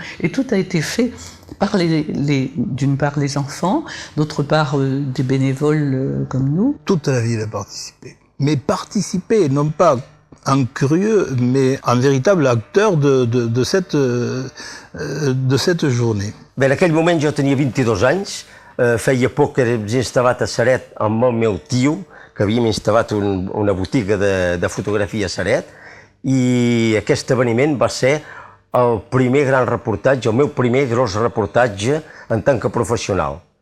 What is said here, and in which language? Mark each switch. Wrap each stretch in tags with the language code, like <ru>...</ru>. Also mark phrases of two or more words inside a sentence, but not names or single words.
<fr>Et tout a été fait par d'une part les enfants, d'autre part des bénévoles comme nous. Toute la ville a participé. Mais participer, non pas en curieux, mais en véritable acteur de cette journée.</fr> <ca>Bé, en aquell moment jo tenia 22 anys, feia poc que havíem instal·lat a Ceret amb el meu tio, que havíem instal·lat una botiga de fotografia a Ceret, i aquest esdeveniment va ser el primer gran reportatge, el meu primer gros reportatge en tant que professional.</ca>